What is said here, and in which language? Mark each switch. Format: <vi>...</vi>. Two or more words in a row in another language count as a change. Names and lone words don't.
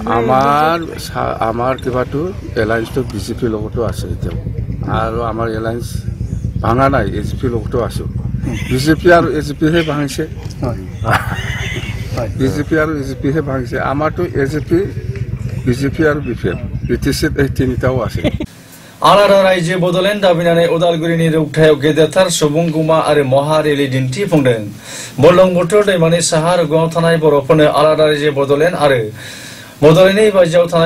<as>আমাৰ কিবাটো এলায়েন্সটো বিজেপি লগতো আছে এতিয়া আৰু আমাৰ এলায়েন্স ভাঙা নাই এজিপি লগতো আছো বিজেপি আৰু এজিপিহে ভাঙিছে বিজেপি আৰু এজিপিহে ভাঙিছে আমাৰতো এজিপি বিজেপি আৰু বিটিসিত এই তিনিটাও আছে</as> <brx>आलादा रायजो बड'लेण्ड दाबिनानै उदालगुरिनि रौथायाव गेदेरथार सुबुंगुमा आरो महा रेलि दिन्थिफुंदों बुरलुंबुथुर दैमानि साहा रुगुङाव थानाय बर'फोरनो आलादा रायजो बड'लेण्ड आरो बड'लेण्डनि बायजोआव थानाय</brx>